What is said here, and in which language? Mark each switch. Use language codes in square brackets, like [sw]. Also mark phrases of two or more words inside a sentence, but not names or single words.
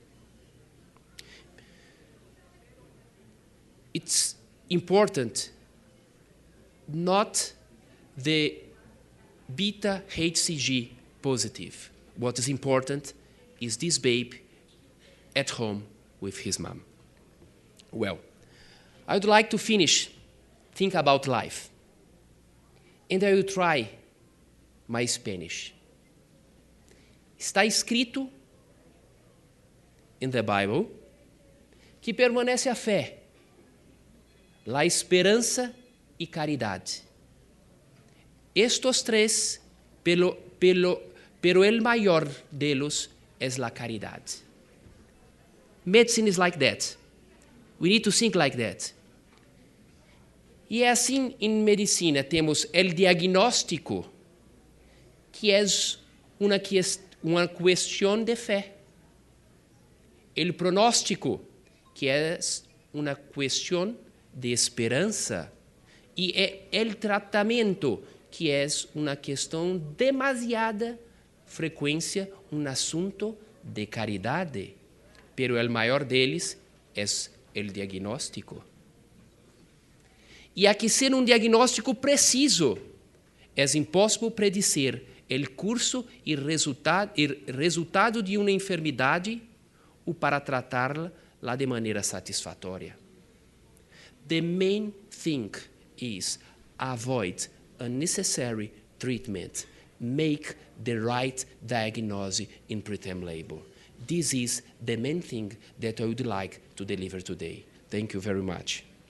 [en] It's important not the beta HCG positive. What is important is this babe at home with his mom. Well, I would like to think about life. And I will try my Spanish. [pt] Está escrito [en] in the Bible [pt] que permanece a fé, [es] la esperanza y caridade. Estos 3, pero el mayor de ellos es la caridad. [en] Medicine is like that. We need to think like that. [pt] E assim, em medicina, temos el diagnóstico, que é uma questão de fé. El pronóstico, que é uma questão de esperança. E el tratamento, que é uma questão de demasiada frequência, um assunto de caridade. [es] Pero el [pt] maior deles é el diagnóstico. E há que ser um diagnóstico preciso. É impossível predizer o curso e resultado de uma enfermidade ou para tratá-la de maneira satisfatória. [en] The main thing is avoid unnecessary treatment. Make the right diagnosis in preterm labor. This is the main thing that I would like to deliver today. Thank you very much.